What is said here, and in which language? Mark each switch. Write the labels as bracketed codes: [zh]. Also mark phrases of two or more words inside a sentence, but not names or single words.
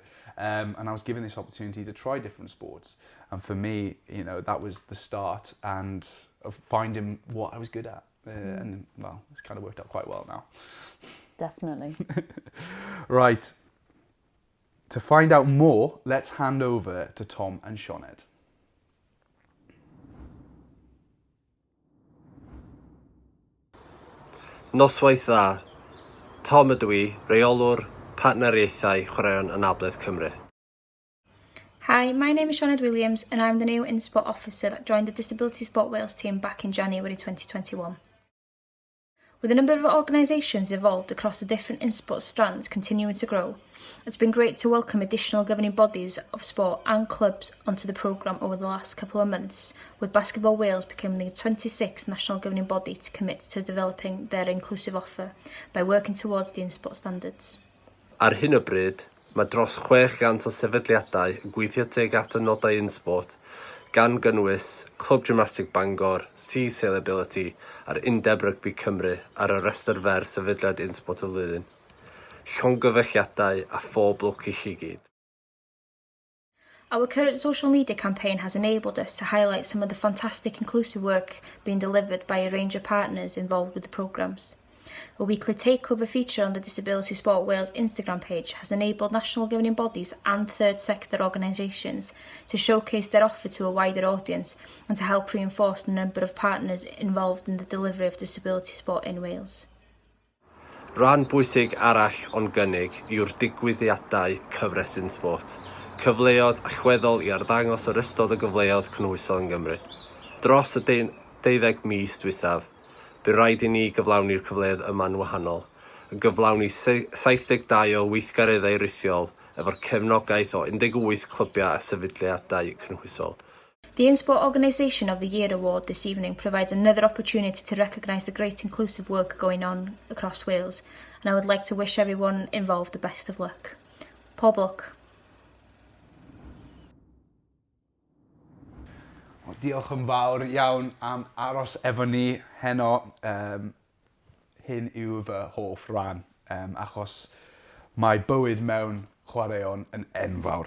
[en] And I was given this opportunity to try different sports. And for me, you know, that was the start and of finding what I was good at. And, well, it's kind of worked out quite well now. Definitely. Right. To find out more, let's hand over to Tom and Sioned. [cy] Noswaith dda. Tom ydw I, reolwr partneriaethau Chwaraeon Anabledd Cymru. [en] Hi, my name is Sioned Williams and I'm the new insport officer that joined the Disability Sport Wales team back in January 2021. With a number of organisations involved across the different insport strands continuing to grow, it's been great to welcome additional governing bodies of sport and clubs onto the programme over the last couple of months, with Basketball Wales becoming the 26th national governing body to commit to developing their inclusive offer by working towards the insport standards. [cy] Ar hyn o bryd, mae dros 600 o sefydliadau yn gweithio tuag at y nodau insport, gan gynnwys Clwb Gymnastig Bangor, Sea Sail Ability a'r Undeb Rygbi Cymru ar y restr fer Sefydliad Insport y Flwyddyn. Llongyfechiadau a phob lwc I chi gyd. [en] Our current social media campaign has enabled us to highlight some of the fantastic inclusive work being delivered by a range of partners involved with the programmes. A weekly takeover feature on the Disability Sport Wales Instagram page has enabled national governing bodies and third sector organisations to showcase their offer to a wider audience and to help reinforce the number of partners involved in the delivery of disability sport in Wales. [cy] Rhan bwysig arall o'n gynnig yw'r digwyddiadau cyfres yn sport, cyfleoedd allweddol I arddangos o'r ystod y gyfleoedd cynhwysol yn Gymru. Dros y 12 mis diwethaf, bydd rhaid I ni gyflawni'r cyfleoedd yma'n wahanol, yn gyflawni 72 o weithgareddau rithiol efo'r cefnogaeth o 18 clwbiau a sefydliadau cynhwysol. [en] The Insport Organisation of the Year award this evening provides another opportunity to recognise the great inclusive work going on across Wales, and I would like to wish everyone involved the best of luck. [cy] Pob lwc. Diolch yn fawr iawn am aros efo ni heno. Hyn yw fy hoff rhan, achos mae bywyd mewn chwaraeon yn enfawr.